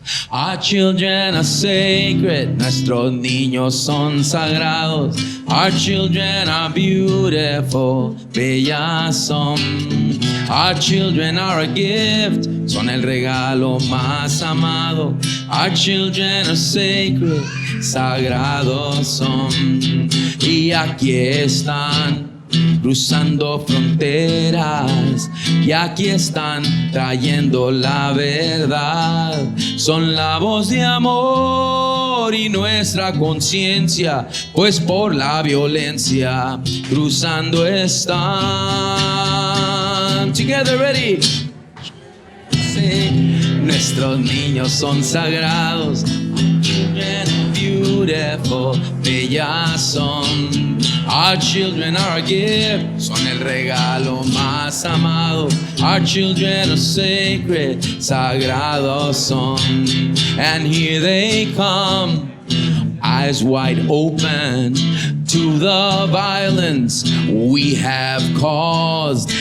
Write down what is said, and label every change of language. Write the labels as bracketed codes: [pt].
[en] Our children are sacred, [es] nuestros niños son sagrados. [en] Our children are beautiful, [es] bellas son. [en] Our children are a gift, [es] son el regalo más amado. [en] Our children are sacred, [es] sagrados son. Y aquí están, cruzando fronteras, y aquí están trayendo la verdad. Son la voz de amor y nuestra conciencia, pues por la violencia cruzando están. [en] Together, ready. [es] Sí. Nuestros niños son sagrados. [en] Children are beautiful, [es] bellas son. [en] Our children are a gift, [es] son el regalo más amado. [en] Our children are sacred, [es] sagrados son. [en] And here they come, eyes wide open to the violence we have caused.